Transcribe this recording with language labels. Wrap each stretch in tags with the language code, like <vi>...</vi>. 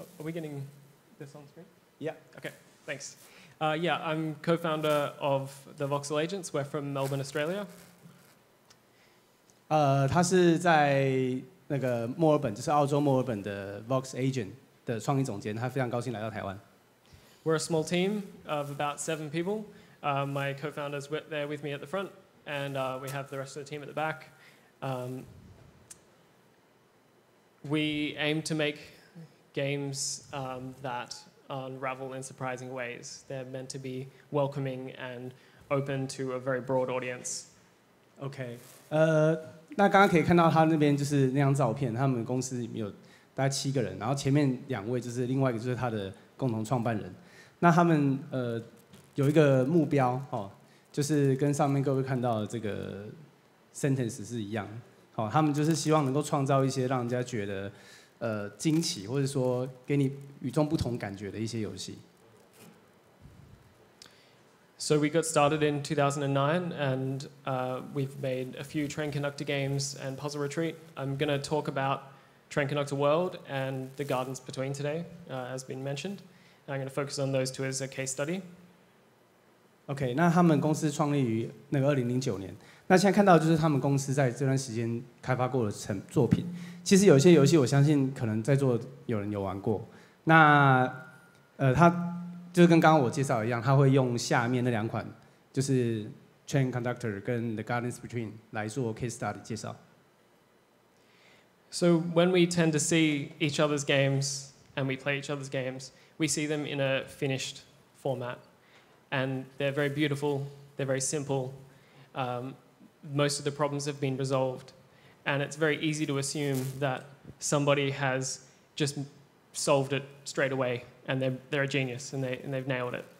<en>Are we getting this on screen? Yeah. Okay, thanks. Yeah, I'm co-founder of the Voxel Agents. We're from Melbourne, Australia.</en> <zh>他是在那个墨尔本，就是澳洲墨尔本的 Vox Agent 的创意总监，他非常高兴来到台湾。</zh> <en>We're a small team of about 7 people. My co-founders were there with me at the front, and we have the rest of the team at the back. We aim to make games that unravel in surprising ways. They're meant to be welcoming and open to a very broad audience.</en> <zh>OK， 那刚刚可以看到他那边就是那张照片，他们公司里面有大概7个人，然后前面2位就是另外一个就是他的共同创办人。那他们有一个目标就是跟上面各位看到的这个 sentence 是一样。好，他们就是希望能够创造一些让人家觉得惊奇，或者说给你与众不同感觉的一些游戏。</zh> <en>So we got started in 2009, and we've made a few Train Conductor games and Puzzle Retreat. I'm going to talk about Train Conductor World and the Gardens Between today, as been mentioned. I'm going to focus on those 2 as a case study.</en> <zh>OK， 那他们公司创立于那个2009年。那现在看到就是他们公司在这段时间开发过的作品。其实有一些游戏，我相信可能在座有人有玩过。那他就是跟刚刚我介绍一样，他会用下面那2款，就是 Train Conductor 跟 The Gardens Between 来做 case study 介绍。</zh> <en>So when we tend to see each other's games and we play each other's games, we see them in a finished format, and they're very beautiful. They're very simple. Most of the problems have been resolved, and it's very easy to assume that somebody has just solved it straight away, and they're a genius, and they've nailed it.</en>